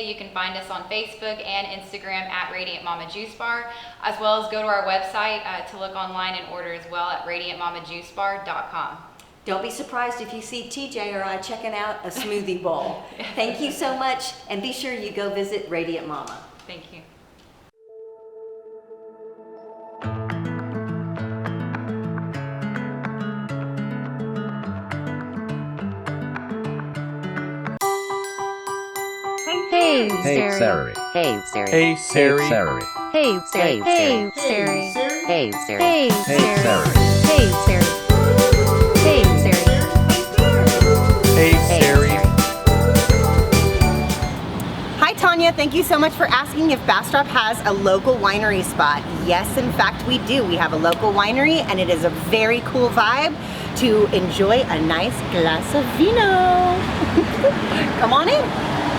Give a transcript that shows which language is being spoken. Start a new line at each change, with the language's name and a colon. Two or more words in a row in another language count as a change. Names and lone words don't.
English: You can find us on Facebook and Instagram at Radiant Mama Juice Bar, as well as go to our website to look online and order as well at radiantmamajuicebar.com. Don't be surprised if you see TJ or I checking out a smoothie bowl. Thank you so much, and be sure you go visit Radiant Mama. Thank you. Hey Sarie. Hey Sarie. Hey Sarie. Hey Sarie. Hey Sarie. Hey Sarie. Hey Sarie. Hey Sarie. Hey Sarie. Hey Sarie. Hi Tanya, thank you so much for asking if Bastrop has a local winery spot. Yes, in fact we do. We have a local winery and it is a very cool vibe to enjoy a nice glass of vino. Come on in.